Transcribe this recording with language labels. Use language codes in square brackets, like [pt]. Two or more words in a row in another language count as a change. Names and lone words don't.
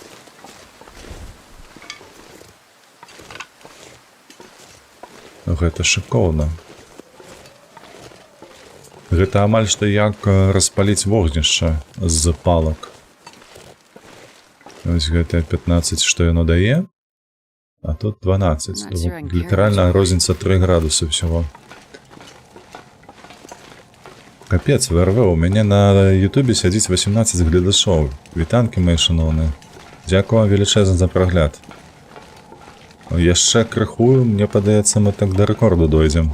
[be] Гэта шыкоўна. Гэта амаль што як распаліць вогнішча з палак. Ось гэта 15, што яно дае, а тут 12. [en] Not sure I can carry [be] Літаральна [en] much. [be] розніца 3 градусы всего. Капец, ВРВ, у мяне на Ютубе сядзіць 18 гледачоў. Вітанкі мае шаноўныя. Дзякую вам велічэзна за прагляд. Яшчэ крыху, мне падаецца, мы так да рэкорду дойдзем.